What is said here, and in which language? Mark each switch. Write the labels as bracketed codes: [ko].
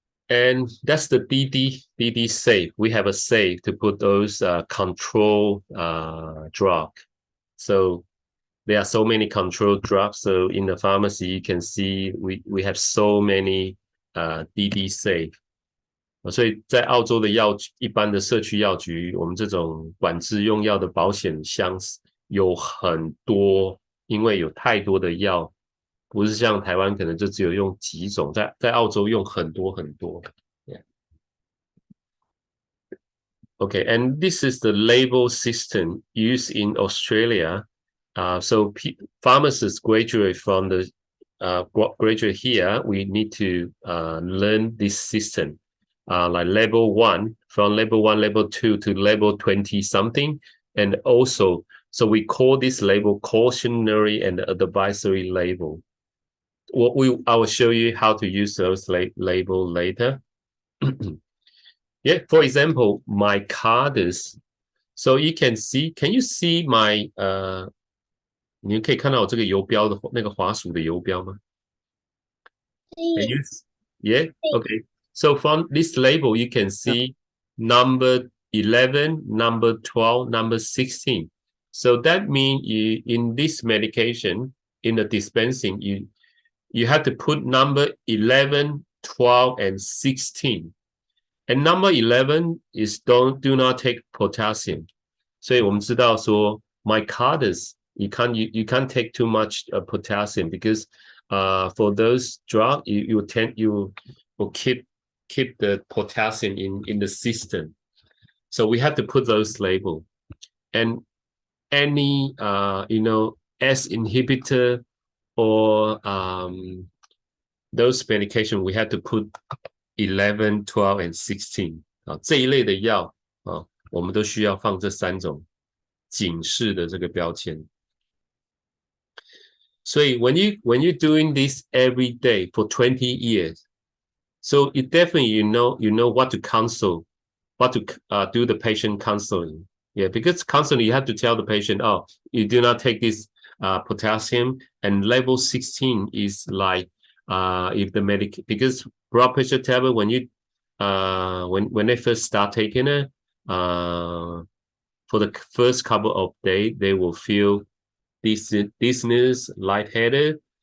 [en] And that's the DD safe. We have a safe to put those control drug. So there are so many control drugs. So in the pharmacy, you can see we have so many DD safe. [zh] 所以在澳洲的一般的社区药局，我们这种管制用药的保险箱有很多，因为有太多的药，不是像台湾可能就只有用几种，在澳洲用很多很多。 [en] Yeah. Okay, and this is the label system used in Australia. So pharmacists graduate from the graduate here, we need to learn this system. Like level 1, from level 1, level 2 to level 20 something. And also, so we call this label cautionary and advisory label. I will show you how to use those label later. Yeah, for example, my cards. So you can you see my [zh] 你可以看到我这个游标的那个滑鼠的游标吗？ [en] Yeah, okay. So from this label, you can see number 11, number 12, number 16. So that means in this medication, in the dispensing, you have to put number 11, 12, and 16. And number 11 is do not take potassium. [zh] 所以我们知道说 [en] mycarditis, you can't take too much potassium, because for those drugs, you will keep the potassium in the system. So we have to put those label. And any S inhibitor or those medication, we have to put 11, 12, and 16. [zh] 这一类的药我们都需要放这3种警示的这个标签。 [en] 所以 when you're doing this every day for 20 years, so it definitely you know what to counsel, what to do the patient counseling. Yeah, because counseling you have to tell the patient, oh, you do not take this potassium, and level 16 is like if the because blood pressure tablet, when you when they first start taking it, for the first couple of days, they will feel dizziness, lightheaded.